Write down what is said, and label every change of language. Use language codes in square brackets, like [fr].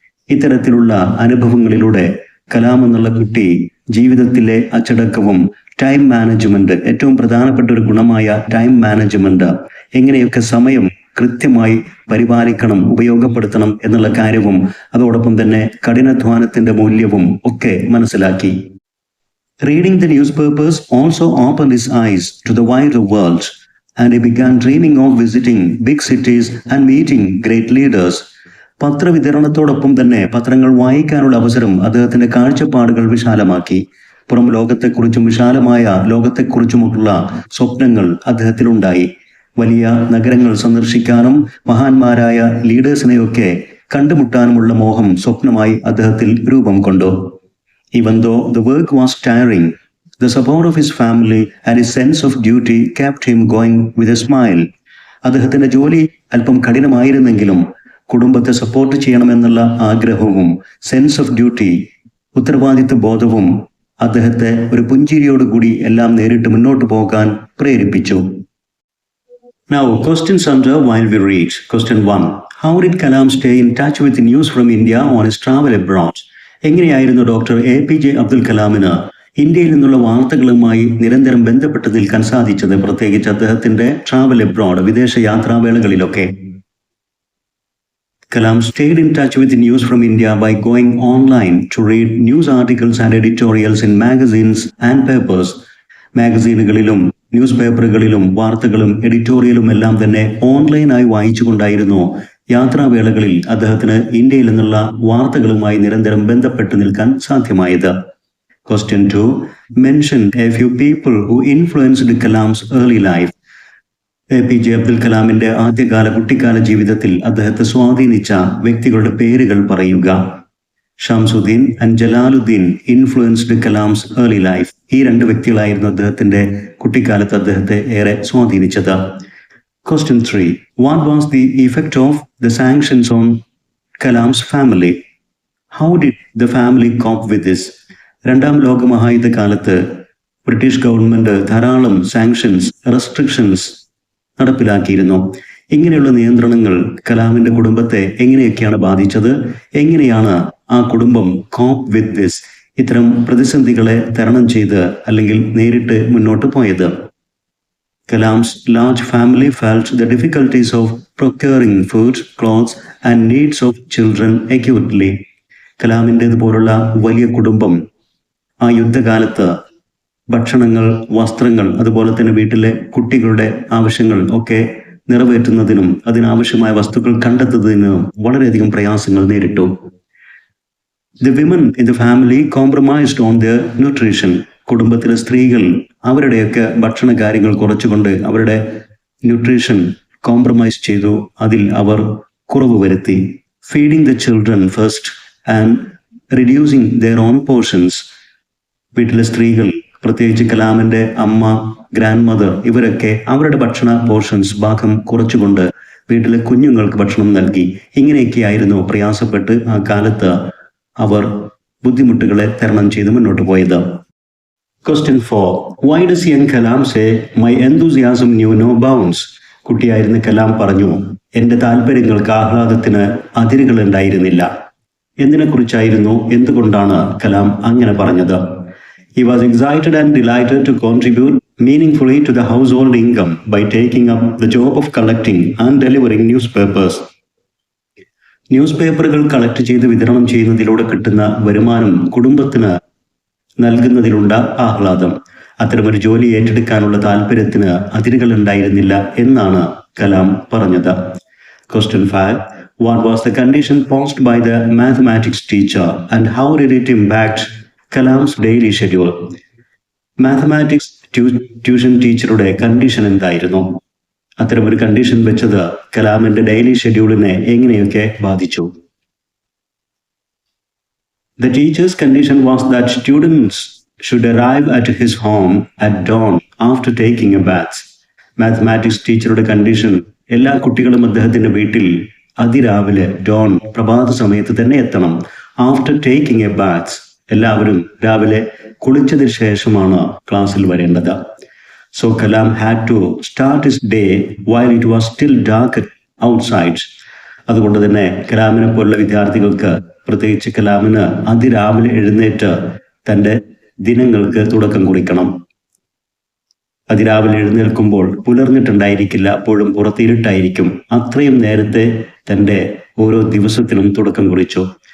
[ml] ഇത്തരത്തിലുള്ള അനുഭവങ്ങളിലൂടെ കലാം എന്നുള്ള കുട്ടി ജീവിതത്തിലെ അച്ചടക്കവും ടൈം മാനേജ്മെന്റ്, ഏറ്റവും പ്രധാനപ്പെട്ട ഒരു ഗുണമായ ടൈം മാനേജ്മെന്റ്, എങ്ങനെയൊക്കെ സമയം കൃത്യമായി പരിപാലിക്കണം, ഉപയോഗപ്പെടുത്തണം എന്നുള്ള കാര്യവും അതോടൊപ്പം തന്നെ കഠിനാധ്വാനത്തിന്റെ മൂല്യവും ഒക്കെ മനസ്സിലാക്കി. [en] Reading the newspapers also opened his eyes to the wider world and he began dreaming of visiting big cities and meeting great leaders. [ml] പത്രവിതരണത്തോടൊപ്പം തന്നെ പത്രങ്ങൾ വായിക്കാനുള്ള അവസരം അദ്ദേഹത്തിന്റെ കാഴ്ചപ്പാടുകൾ വിശാലമാക്കി. പുറം ലോകത്തെക്കുറിച്ചും വിശാലമായ ലോകത്തെക്കുറിച്ചുമുള്ള സ്വപ്നങ്ങൾ അദ്ദേഹത്തിലുണ്ടായി. വലിയ നഗരങ്ങൾ സന്ദർശിക്കാനും മഹാന്മാരായ ലീഡേഴ്സിനെയൊക്കെ കണ്ടുമുട്ടാനുമുള്ള മോഹം സ്വപ്നമായി അദ്ദേഹത്തിൽ രൂപം കൊണ്ടു. [en] Even though the work was tiring, the support of his family and his sense of duty kept him going with a smile. [ml] അദ്ദേഹത്തിന്റെ ജോലി അല്പം കഠിനമായിരുന്നെങ്കിലും കുടുംബത്തെ സപ്പോർട്ട് ചെയ്യണമെന്നുള്ള ആഗ്രഹവും [en] sense of duty, [ml] ഉത്തരവാദിത്വ ബോധവും അദ്ദേഹത്തെ ഒരു പുഞ്ചിരിയോടുകൂടി എല്ലാം നേരിട്ട് മുന്നോട്ട് പോകാൻ പ്രേരിപ്പിച്ചു. [en] Now, questions under while we read. Question 1. How did Kalam stay in touch with the news from India on his travel abroad? [ml] എങ്ങനെയായിരുന്നു ഡോക്ടർ APJ അബ്ദുൽ കലാമിന് ഇന്ത്യയിൽ നിന്നുള്ള വാർത്തകളുമായി നിരന്തരം ബന്ധപ്പെട്ട് നിൽക്കാൻ സാധിച്ചത്, പ്രത്യേകിച്ച് അദ്ദേഹത്തിന്റെ [en] travel abroad, [ml] വിദേശ യാത്രാവേളകളിലൊക്കെ? [en] Kalam stayed in touch with news from India by going online to read news articles and editorials in magazines and papers. [ml] മാഗസീനുകളിലും news പേപ്പറുകളിലും വാർത്തകളും എഡിറ്റോറിയലും എല്ലാം തന്നെ ഓൺലൈനായി വായിച്ചുകൊണ്ടായിരുന്നു യാത്രാവേളകളിൽ അദ്ദേഹത്തിന് ഇന്ത്യയിൽ നിന്നുള്ള വാർത്തകളുമായി നിരന്തരം ബന്ധപ്പെട്ട് നിൽക്കാൻ സാധ്യമായത്. [en] Question 2. Mention a few people who influenced Kalam's early life. [ml] APJ Abdul കലാമിന്റെ ആദ്യകാല കുട്ടിക്കാല ജീവിതത്തിൽ അദ്ദേഹത്തെ സ്വാധീനിച്ച വ്യക്തികളുടെ പേരുകൾ പറയുക. [en] Shamsuddin and Jalaluddin influenced Kalam's early life. [ml] ഈ രണ്ട് വ്യക്തികളായിരുന്നു അദ്ദേഹത്തിന്റെ കുട്ടിക്കാലത്ത് അദ്ദേഹത്തെ ഏറെ സ്വാധീനിച്ചത്. [en] Question 3. What was the effect of the sanctions on Kalam's family? How did the family cope with this? [ml] രണ്ടാം ലോക മഹായുദ്ധ കാലത്ത് ബ്രിട്ടീഷ് ഗവൺമെന്റ് ധാരാളം സാങ്ഷൻസ്, റെസ്ട്രിക്ഷൻസ് നടപ്പിലാക്കിയിരുന്നു. ഇങ്ങനെയുള്ള നിയന്ത്രണങ്ങൾ കലാമിന്റെ കുടുംബത്തെ എങ്ങനെയൊക്കെയാണ് ബാധിച്ചത്? എങ്ങനെയാണ് ആ കുടുംബം [en] cope with this, [ml] ഇത്തരം പ്രതിസന്ധികളെ തരണം ചെയ്ത് അല്ലെങ്കിൽ നേരിട്ട് മുന്നോട്ട് പോയത്? [en] Kalam's large family felt the difficulties of procuring food, clothes and needs of children acutely. [ml] കലാമിൻ്റെതുപോലുള്ള വലിയ കുടുംബം ആ യുദ്ധകാലത്ത് ഭക്ഷണങ്ങൾ, വസ്ത്രങ്ങൾ, അതുപോലെ തന്നെ വീട്ടിലെ കുട്ടികളുടെ ആവശ്യങ്ങൾ ഒക്കെ നിറവേറ്റുന്നതിനും അതിനാവശ്യമായ വസ്തുക്കൾ കണ്ടെത്തുന്നതിനും വളരെയധികം പ്രയാസങ്ങൾ നേരിട്ടു. [en] The women in the family compromised on their nutrition. [ml] കുടുംബത്തിലെ സ്ത്രീകൾ അവരുടെയൊക്കെ ഭക്ഷണ കാര്യങ്ങൾ കുറച്ചുകൊണ്ട് അവരുടെ ന്യൂട്രീഷൻ കോംപ്രമൈസ് ചെയ്തു, അതിൽ അവർ കുറവ് വരുത്തി. [en] Feeding the children first and reducing their own portions. [ml] വീട്ടിലെ സ്ത്രീകൾ, പ്രത്യേകിച്ച് കലാമിന്റെ അമ്മ, ഗ്രാൻഡ് മദർ, ഇവരൊക്കെ അവരുടെ ഭക്ഷണ പോർഷൻസ് ഭാഗം കുറച്ചുകൊണ്ട് വീട്ടിലെ കുഞ്ഞുങ്ങൾക്ക് ഭക്ഷണം നൽകി. ഇങ്ങനെയൊക്കെയായിരുന്നു പ്രയാസപ്പെട്ട് ആ കാലത്ത് അവർ ബുദ്ധിമുട്ടുകളെ തരണം ചെയ്ത് മുന്നോട്ട് പോയത്. [en] Question 4. Why does young Kalam say, "My enthusiasm knew no bounds"? [ml] കുട്ടിയായിരുന്ന Kalam പറഞ്ഞു, എന്റെ താല്പര്യങ്ങൾക്ക്, ആഹ്ലാദത്തിന് അതിരുകൾ ഉണ്ടായിരുന്നില്ല. എന്തിനെക്കുറിച്ചായിരുന്നു, എന്തുകൊണ്ടാണ് കലാം അങ്ങനെ പറഞ്ഞത്? [en] He was excited and delighted to contribute meaningfully to the household income by taking up the job of collecting and delivering newspapers. [ml] News പേപ്പറുകൾ collect ചെയ്ത് വിതരണം ചെയ്യുന്നതിലൂടെ കിട്ടുന്ന വരുമാനം കുടുംബത്തിന് നൽകുന്നതിലുള്ള ആഹ്ലാദം, അത്തരമൊരു ജോലി ഏറ്റെടുക്കാനുള്ള താല്പര്യത്തിന് അതിരുകൾ ഉണ്ടായിരുന്നില്ല എന്നാണ് കലാം പറഞ്ഞത്. [en] Question 5. What was the condition posed by the mathematics teacher and how did it impact Kalam's daily schedule? [ml] Mathematics tuition ടീച്ചറുടെ കണ്ടീഷൻ എന്തായിരുന്നു? അത്തരമൊരു കണ്ടീഷൻ വെച്ചത് കലാമിന്റെ ഡെയിലി ഷെഡ്യൂളിനെ എങ്ങനെയൊക്കെ ബാധിച്ചു? [en] The teacher's condition was that students should arrive at his home at dawn after taking a bath. [ml] Mathematics ടീച്ചറുടെ condition എല്ലാ കുട്ടികളും അദ്ദേഹത്തിന്റെ വീട്ടിൽ അതിരാവിലെ, ഡോൺ, പ്രഭാത സമയത്ത് തന്നെ എത്തണം. [en] after taking a bath, [ml] എല്ലാവരും രാവിലെ കുളിച്ചതിന് ശേഷമാണ് ക്ലാസ്സിൽ വരേണ്ടത്. [en] So Kalam had to start his day while it was still dark outside. [ml] അതുകൊണ്ട് തന്നെ കലാമിനെ പോലുള്ള വിദ്യാർത്ഥികൾക്ക്, പ്രത്യേകിച്ച് കലാമിന് അതിരാവിലെ എഴുന്നേറ്റ് തൻ്റെ ദിനങ്ങൾക്ക് തുടക്കം കുറിക്കണം. അതിരാവിലെ എഴുന്നേൽക്കുമ്പോൾ പുലർന്നിട്ടുണ്ടായിരിക്കില്ല, അപ്പോഴും പുറത്തിരുട്ടായിരിക്കും. അത്രയും നേരത്തെ തൻ്റെ ഓരോ ദിവസത്തിനും തുടക്കം കുറിച്ചു.